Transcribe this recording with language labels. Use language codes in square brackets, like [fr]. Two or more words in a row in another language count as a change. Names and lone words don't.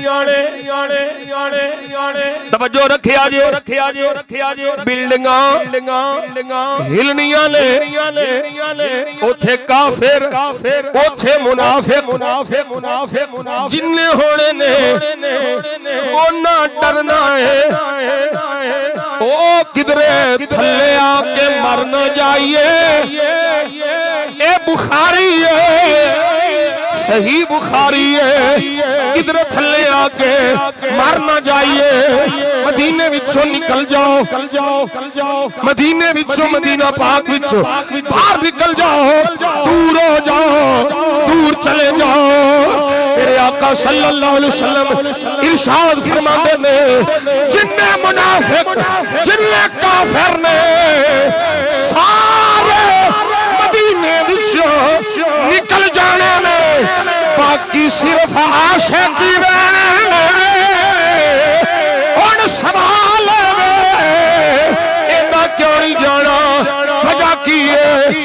[pa] توجہ رکھیا جے بلڈنگاں ہلنیاں نے اوتھے کافر اوتھے منافق جنّے ہونے نے اوہناں ڈرنا ہے او کدھرے تھلے آ کے مر نہ جائیے ایہہ بخاری ہے صحیح بخاری ہے. ایدھر تھلے آ کے مر نہ جائیے، مدینے وچوں نکل جاؤ، مدینے وچوں، مدینہ پاک وچوں باہر نکل جاؤ، دور ہو جاؤ، دور چلے جاؤ. میرے آقا [ar] صلى الله عليه وسلم [pa] ارشاد فرماتے نے، جنّے منافق جنّے کافر نے سارے مدینے وچوں نکل جانے نے، باقی صرف عاشقی رہنے. ہُن سوال ایہناں کیوں نہیں جانا، وجہ کی ہے?